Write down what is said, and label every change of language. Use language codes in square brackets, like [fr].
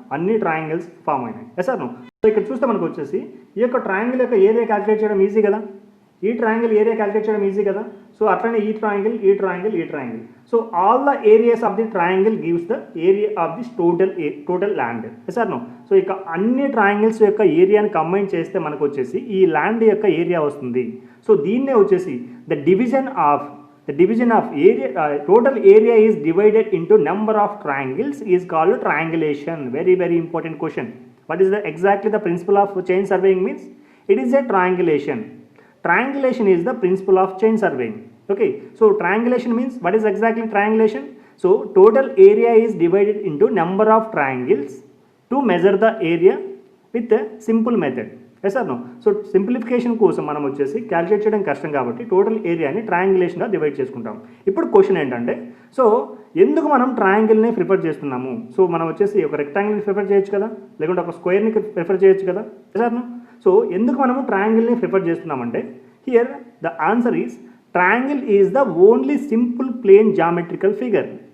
[te] అన్ని triangles form అయినాయి. [en] Yes or no? [te] So ఇక్కడ చూస్తే మనకు వచ్చేసి ఈ యొక్క ట్రయాంగిల్ యొక్క ఏరియా క్యాలిక్యులేట్ చేయడం ఈజీ కదా, ఈ ట్రయాంగిల్ ఏరియా క్యాలిక్యులేట్ చేయడం ఈజీ కదా. [en] so [te] అట్లనే ఈ triangle. [en] So all the areas of the triangle gives the area of this total land. Yes or no? [te] So ఇక అన్ని ట్రయాంగిల్స్ యొక్క ఏరియాని కంబైన్ చేస్తే మనకు వచ్చేసి ఈ ల్యాండ్ యొక్క ఏరియా వస్తుంది. [en] so [te] దీన్నే వచ్చేసి [en] The division of area, total area is divided into number of triangles is called triangulation. Very important question. What is exactly the principle of chain surveying means? It is a triangulation. Triangulation is the principle of chain surveying. Okay, so triangulation means what is exactly triangulation? So total area is divided into number of triangles to measure the area with a simple method. Yes or no? [te] So simplification కోసం మనం వచ్చేసి calculate చేయడం కష్టం కాబట్టి total ఏరియాని ట్రయాంగులేషన్గా divide చేసుకుంటాం. ఇప్పుడు question ఏంటంటే, సో ఎందుకు మనం ట్రయాంగిల్ని ప్రిఫర్ చేస్తున్నాము? సో మనం వచ్చేసి ఒక రెక్టాంగిల్ని ప్రిఫర్ చేయొచ్చు కదా, లేకుంటే ఒక స్క్వేర్ని ప్రిఫర్ చేయొచ్చు కదా. [en] Yes or no? So [te] ఎందుకు మనము ట్రయాంగిల్ని ప్రిఫర్ చేస్తున్నామంటే, [en] Here the answer is triangle is the only simple plane geometrical figure.